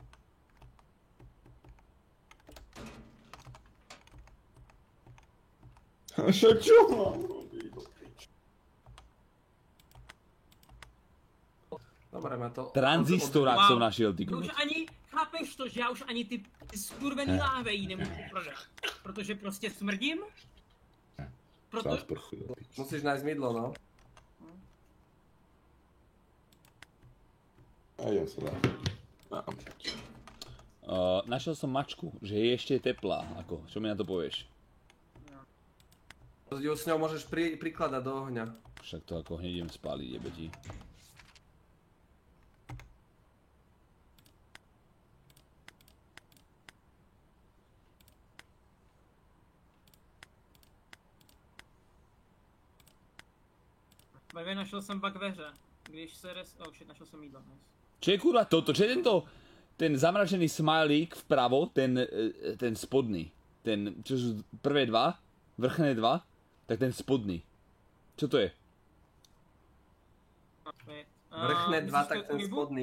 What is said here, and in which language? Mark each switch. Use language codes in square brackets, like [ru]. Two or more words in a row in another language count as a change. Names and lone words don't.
[sk] Však čo mám robiť? Dobre, ma to... Tranzistorák som našiel, ty [cs] Už ani, chápeš to, že já už ani ty skurvený láhve jí nemůžu prodat. Protože prostě smrdím. [sk] Musíš nájsť mydlo, no. A ja sa dám. Našiel som mačku, že je ešte teplá. Ako, čo mi na to povieš? Ju s ňou môžeš prikladať do ohňa. Však to ako hneď idem spáliť, jebeti. [cs] Bavě, našel jsem bug ve hře. Když se [en] oh shit, [cs] našel jsem jídlo. Nice. [sk] Čo je kurva toto? Čo je tento? Ten zamračený smajlík vpravo, ten spodný. Ten, čo sú prvé dva, vrchné dva, tak ten spodný. Čo to je? Vrchné dva, tak ten spodný.